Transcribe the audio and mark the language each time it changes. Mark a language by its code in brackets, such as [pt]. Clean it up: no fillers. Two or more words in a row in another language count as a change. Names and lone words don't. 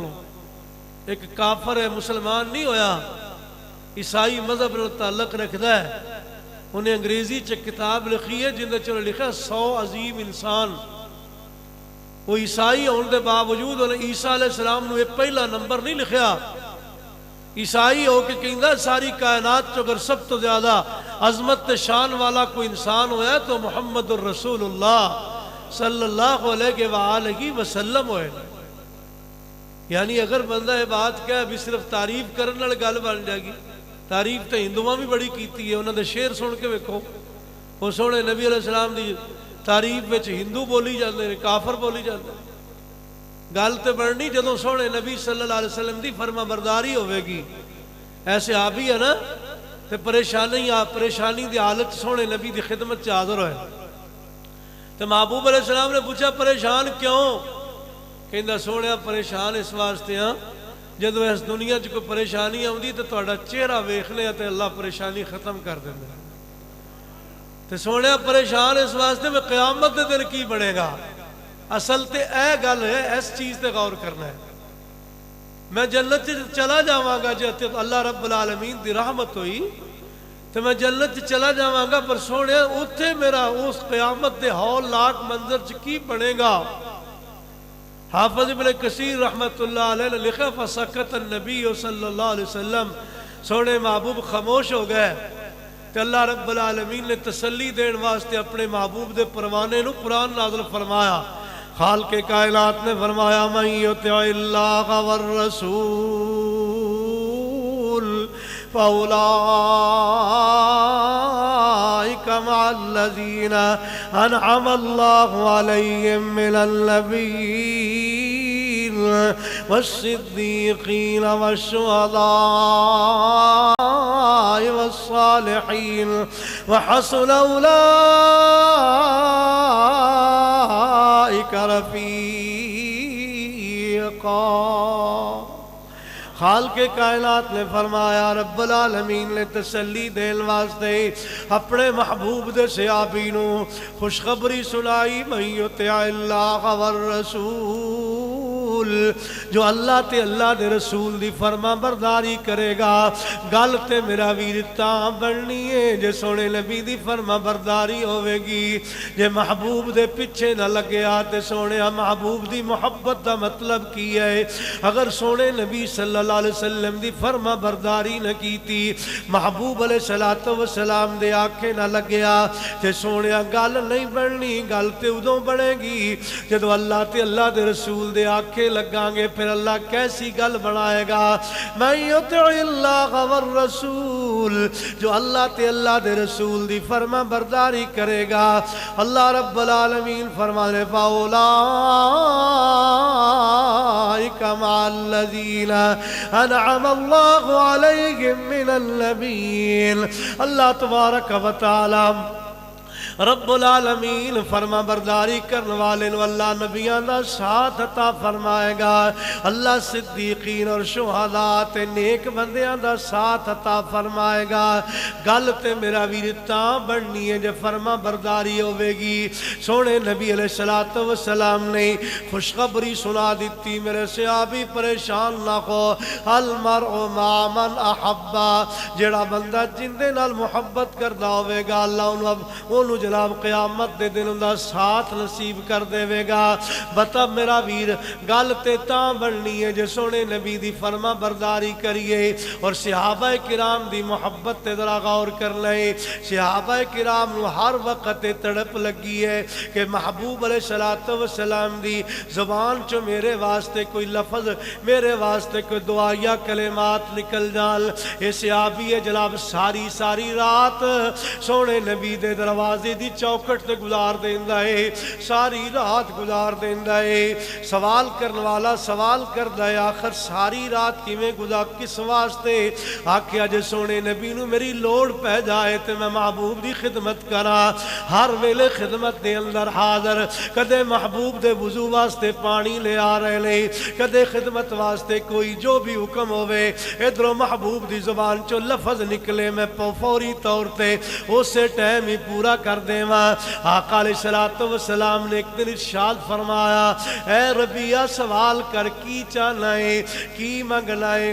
[pa] ایک کافر ہے مسلمان نہیں ہویا، عیسائی مذہب نال تعلق رکھدا ہے، انہیں انگریزی چ کتاب لکھی ہے جن دے لکھا 100 عظیم انسان، وہ عیسائی ہونے دے باوجود انہیں عیسیٰ علیہ السلام نو ایک پہلا نمبر نہیں لکھیا، عیسائی ہو کے کہندا ساری کائنات چ اگر سب تو زیادہ عظمت تے شان والا کوئی انسان ہویا ہے تو محمد الرسول اللہ صلی اللہ علیہ وآلہ وسلم ہوئے. یعنی اگر بندہ یہ بات کہے بھی صرف تعریف کرنے والے گل بن جائے گی. تعریف تو ہندوؤں بھی بڑی کیتی ہے. انہوں نے شعر سن کے ویکھو وہ سونے نبی علیہ السلام دی تعریف وچ ہندو بولی جاندے نے, کافر بولی جاندے. گل تے بننی جدوں سونے نبی صلی اللہ علیہ وسلم دی فرما برداری ہوے گی. ایسے آپ ہی ہے نا تے پریشانی دی حالت سونے نبی دی خدمت چ حاضر ہوئے. تے محبوب علیہ السلام نے پوچھا پریشان کیوں؟ کہندا سونے پریشان اس واسطے ہاں جدو اس دنیا چ کوئی پریشانی آتی تو تہاڈا چہرہ ویکھنے تے اللہ پریشانی ختم کر دیندا. تے سونے پریشان اس واسطے میں قیامت دے دن کی بنے گا. اصل تے اے گل ہے, اس چیز تے غور کرنا ہے. میں جنت چلا جاواں گا جے اللہ رب العالمین دی رحمت ہوئی تو میں جنت چلا جاواں گا, پر سونے اوتھے میرا اس قیامت دے ہول لاک منظر چ کی بنے گا. حافظ ابن کثیر رحمت اللہ علیہ نے لکھا [ar] فسکت النبی صلی اللہ علیہ وسلم, [pa] سونے محبوب خاموش ہو گئے. کہ اللہ رب العالمین نے تسلی دین واسطے اپنے محبوب دے پروانے نو قرآن نازل فرمایا. خالق کائنات نے فرمایا [ar] من یطع اللہ والرسول فاولئک مع الذین انعم اللہ علیہم من النبیین والصدیقین والشہداء والصالحین وحسن اولئک رفیقا. [pa] خالق کائنات نے فرمایا رب العالمین نے تسلی دین واسطے اپنے محبوب دے صحابی نو خوشخبری سنائی [ar] من یطع اللہ والرسول, [pa] جو اللہ تے اللہ دے رسول دی فرما برداری کرے گا. گل تے میرا ویر تاں بننی ہے جے سونے نبی دی فرما برداری ہوے گی. جے محبوب دے پیچھے نہ لگیا تے سونے محبوب دی محبت دا مطلب کی ہے؟ اگر سونے نبی صلی اللہ علیہ وسلم دی فرما برداری نہ کیتی, محبوب علیہ الصلوۃ والسلام دے آنکھیں نہ لگیا تے سونے گل نہیں بننی. گل تے ادوں بنے گی جدو اللہ تے اللہ دے رسول دے آنکھیں لگاں گے. پھر اللہ کیسی گل بنائے گا؟ [ar] من یطع اللہ والرسول, [pa] جو اللہ تے اللہ دے رسول دی فرما برداری کرے گا. اللہ رب العالمین فرمانے [ar] فاولئک مع الذین انعم اللہ علیہم من النبیین. [pa] اللہ تبارک و تعالی رب العالمین فرما برداری کرنے والے نو اللہ نبیان دا ساتھ عطا فرمائے گا. اللہ صدیقین اور شہداء تے نیک بندیاں دا ساتھ عطا فرمائے گا. گل تے میرا ویر تاں بننی ہے جے فرما برداری ہوے گی. سونے نبی علیہ الصلوۃ والسلام نے خوشخبری سنا دیتی میرے صحابی پریشان نہ ہو. [ar] المرء مع من احبا, [pa] جڑا بندہ جن دے نال محبت کردا ہوے گا اللہ اونوں جناب قیامت دے دن دا ساتھ نصیب کر دے گا. بتا میرا ویر گل تے تاں بننی ہے جے سونے نبی دی فرما برداری کریے. اور صحابہ کرام دی محبت تے ذرا غور کر لیں. صحابہ کرام نو ہر وقت تڑپ لگی ہے کہ محبوب علیہ الصلوۃ والسلام دی زبان چو میرے واسطے کوئی لفظ, میرے واسطے کوئی دعا یا کلمات نکل جان. اے صحابی ہے جناب ساری رات سونے نبی دے دروازے دی چوکٹ تے گزار دیندا ہے, ساری رات گزار دیندا ہے. سوال کرنے والا سوال کردا ہے آخر ساری رات کیویں گزار کس واسطے؟ آکھیا جے سونے نبی نو میری لوڑ پہ جائے تے میں محبوب دی خدمت کراں. ہر ویلے خدمت دے اندر حاضر, کدے محبوب دے وضو واسطے پانی لے آ رہے نے, کدے خدمت واسطے کوئی جو بھی حکم ہوئے ادھروں محبوب دی زبان چو لفظ نکلے میں فوری طور تے اسے ٹائم ہی پورا کر دیواں. آقا علیہ الصلوۃ والسلام نے ایک دن ارشاد فرمایا اے ربیہ سوال کر کی چاہنا ہے کی منگنا ہے.